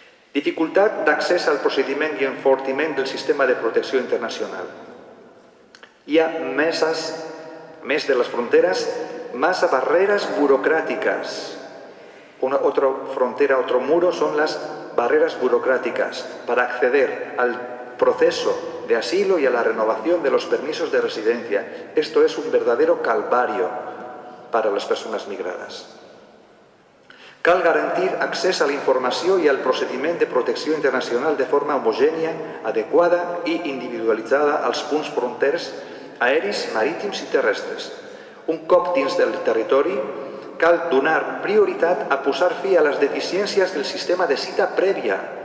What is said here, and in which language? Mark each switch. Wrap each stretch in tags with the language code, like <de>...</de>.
<ca>Dificultat d'accés al procediment i enfortiment del sistema de protecció internacional. Hi ha més de les fronteres, massa barreres burocráticas.</ca> <es>Otra frontera, otro muro son las barreras burocráticas para acceder al proceso de asilo y a la renovación de los permisos de residencia. Esto es un verdadero calvario para las personas migradas.</es> <ca>Cal garantir accés a la informació i al procediment de protecció internacional de forma homogènia, adequada i individualitzada als punts fronters aeris, marítims i terrestres. Un cop dins del territori, cal donar prioritat a posar fi a les deficiències del sistema de cita prèvia.</ca>